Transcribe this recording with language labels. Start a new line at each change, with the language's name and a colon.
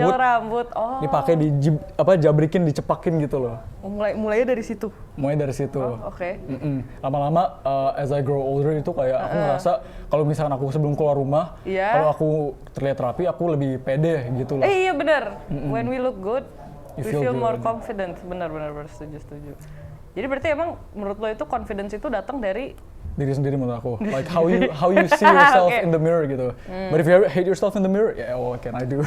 Indonesian: Gel rambut. Oh. Dipakai jabrikin, dicepakin gitu loh. Mulainya dari situ. Mulai dari situ. Oke. Lama-lama
English: as I grow older
Indonesian: itu kayak aku ngerasa kalau misalkan aku sebelum keluar rumah, kalau aku terlihat rapi, aku lebih pede gitu loh. Iya benar.
English: When we look good, we feel more confident.
Indonesian: Benar setuju. Jadi berarti emang menurut lo itu confidence itu datang dari diri sendiri menurut aku,
English: like how you see yourself in the mirror gitu. But if you hate yourself in the mirror, yeah, what can I do?